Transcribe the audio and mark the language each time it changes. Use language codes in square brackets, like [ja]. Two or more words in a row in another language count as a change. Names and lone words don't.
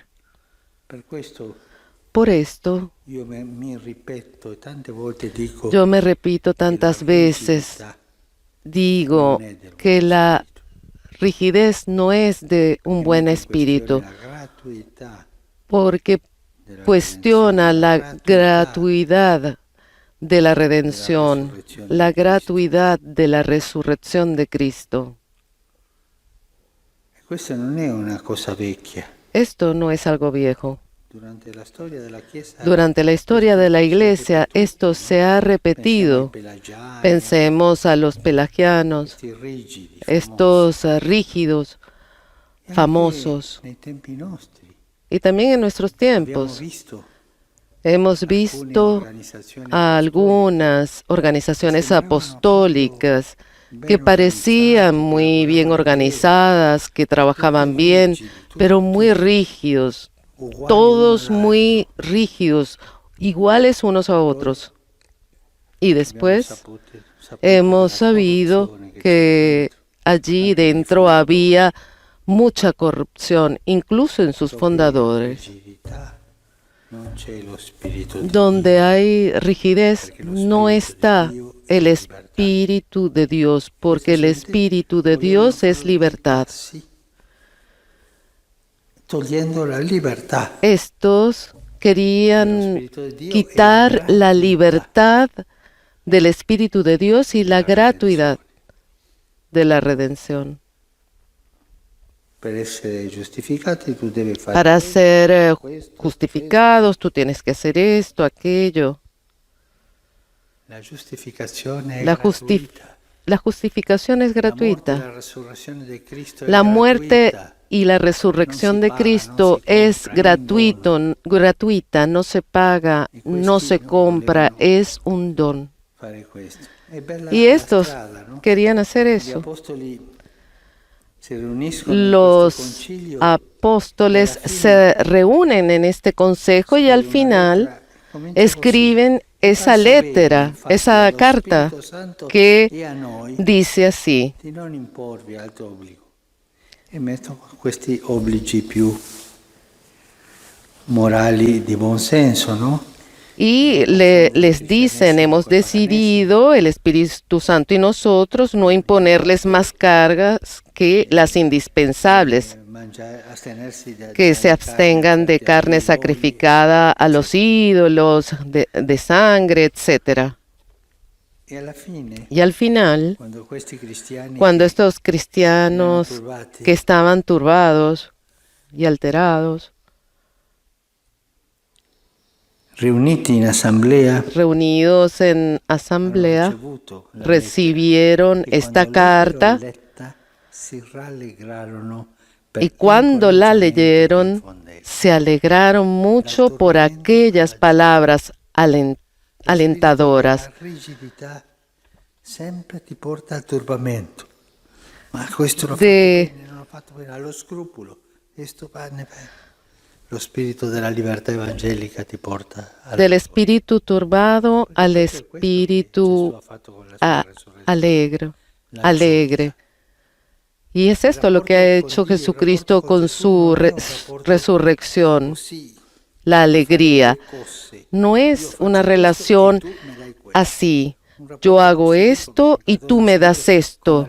[it] Per questo [es] Por esto, [it] io mi ripeto e tante volte dico [es] yo me repito [it] che la [es] tantas veces, [it] rigidità [es] digo [it] non è del [es] que [it] buon [es] la [it] spirito. [es] rigidez no es de un [it] Che [es] buen [it] mette in [es] espíritu, [it] questione la gratuità [es] porque [it] della [es] cuestiona [it] redenzione, [es] la gratuidad de la redención, la gratuidad de la resurrección de Cristo. [it] E questa non è una cosa vecchia. [es] Esto no es algo viejo. [it] Durante la storia della Chiesa, [es] Durante la historia de la Iglesia, esto se ha repetido. Pensemos a los pelagianos, [it] questi rigidi, [es] estos rígidos, [it] famosi. E [es] famosos. [it] anche nei tempi nostri [es] Y también en nuestros [it] abbiamo [es] tiempos [it] visto [es] hemos [it] alcune [es] visto [it] organizzazioni [es] a algunas organizaciones apostólicas que parecían muy bien organizadas, que trabajaban bien, pero muy rígidos, [it] uguali [es] todos [it] l'uno [es] muy rígidos, iguales unos a otros. Y [it] all'altro. [es] después [it] Abbiamo saputo [es] hemos [it] della [es] sabido [it] corruzione che [es] que [it] c'era [es] allí [it] anche nei [es] dentro [it] fondatori. [es] había mucha corrupción, incluso en sus [it] Dove [es] fundadores. [it] rigidità non c'è lo spirito di [es] Donde [it] Dio. [es] hay rigidez no está el Espíritu de Dios, porque el Espíritu de Dios es libertad. [it] Sì. Togliendo la libertà [es] Estos querían quitar la libertad del Espíritu de Dios y la gratuidad de la redención. [it] Per essere giustificati tu devi fare [es] Para ser [it] questo, [es] justificados, tú tienes que hacer esto, aquello. [it] La giustificazione è [es] La, justi- [it] gratuita. [es] la justificación es [it] La morte e [es] gratuita. [it] la resurrezione di Cristo è [es] La muerte [it] gratuita. [es] y la resurrección de Cristo es gratuita, no se paga, no se compra, es un don. [it] Fare questo. È bella [es] Y [it] la [es] estos [it] strada, no? [es] querían hacer [it] Gli [es] eso. [it] apostoli si riuniscono in questo [es] Los [it] concilio [es] apóstoles se reúnen en este consejo y al final escriben esa lettera, esa carta que dice así: [it] di non imporvi altro obbligo. E mettono questi obblighi più morali di buon senso, no? [es] y les dicen, hemos decidido, el Espíritu Santo y nosotros, no imponerles más cargas que las indispensables, [it] Astenersi [es] que se abstengan de carne sacrificada a los ídolos, de sangre, etc. [it] E alla fine, [es] Y al final, [it] quando questi cristiani [es] cuando estos cristianos que estaban turbados y alterados, [it] riuniti in assemblea [es] reunidos en asamblea, [it] ricevuto la [es] recibieron [it] lettera, e [es] esta [it] quando l'ebbero [es] carta [it] letta, si rallegrarono per [es] y cuando la [it] l'incoraggiamento che [es] leyeron [it] infondeva. [es] se alegraron mucho por aquellas palabras alentadoras. [it] La rigidità sempre ti porta al turbamento. Ma questo l'ho fatto bene, non l'ho fatto bene, allo scrupolo. Questo va bene. Lo spirito della libertà evangelica ti porta [es] Del espíritu turbado al espíritu alegre. Y es esto lo que ha hecho Jesucristo con su resurrección, la alegría. No es una relación así: yo hago esto y tú me das esto.